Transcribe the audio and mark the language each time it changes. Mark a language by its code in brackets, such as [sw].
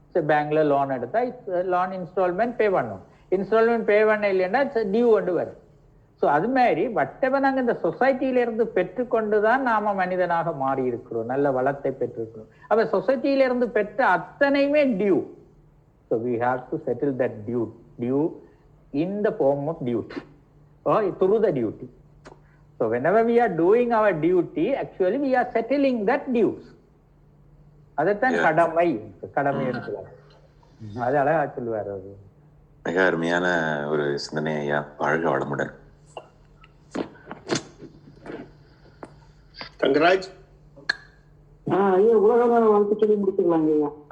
[ta] பேங்க்ல லோன் எடுத்தா loan instalment பே பண்ணும், இன்ஸ்டால்மெண்ட் பே பண்ண இல்லைன்னா டியூ கொண்டு வரும். ஸோ அது மாதிரி வட்டவ நாங்கள் இந்த சொசைட்டியில இருந்து பெற்றுக்கொண்டுதான் நாம மனிதனாக மாறி இருக்கிறோம், நல்ல வளத்தை பெற்றிருக்கிறோம். அப்ப சொசைட்டியில இருந்து பெற்ற அத்தனையுமே due. [en] So we have to settle that due in the form of duty or through the duty. So whenever we are doing our duty, actually we are settling that dues. [ta] அதைத்தான் கடமை என்று சொல்லுவார். அது அழகா சொல்லுவார். அது மிக அருமையான ஒரு சிந்தனை ஐயா. வாழ்க வளமுடன். தங்கராஜ் ஐயா உலக வாழ்த்து சொல்லி முடிச்சுக்கலாங்க ஐயா.